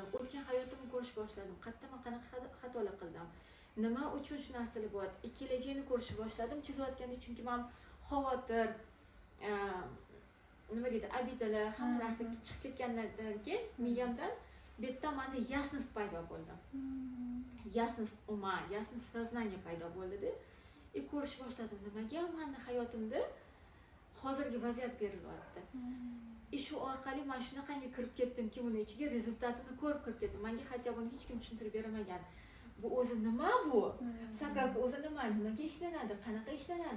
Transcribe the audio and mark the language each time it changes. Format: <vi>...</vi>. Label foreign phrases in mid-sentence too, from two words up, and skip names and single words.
<uz>O'tgan hayotimni ko'rish boshladim. Qayerda men qanaqa xatolar qildim? Nima uchun shu narsalar bo'lyapti? Kelajakni ko'rish boshladim. Chizayotganda chunki men xavotir, nima deydi, abidalar, hamma narsa chiqib ketgandan keyin miyamdan bu yerda menda ясность paydo bo'ldi.</uz> <ru>Ясность ума, ясность сознания</ru> <uz>paydo bo'ldi-da. Ko'rish boshladim. Nimaga meni hayotimda hozirgi vaziyat berilyapti? Shu orqali men shunaqangi kirib ketdimki, uni ichiga rezultatini ko'rib kirib ketdim. Menga hatto buni hech kim tushuntirib bermagan. Bu o'zi nima bu? Sakalka o'zi nima? Nimaga ishlanadi? Qanaqa ishlanadi?</uz>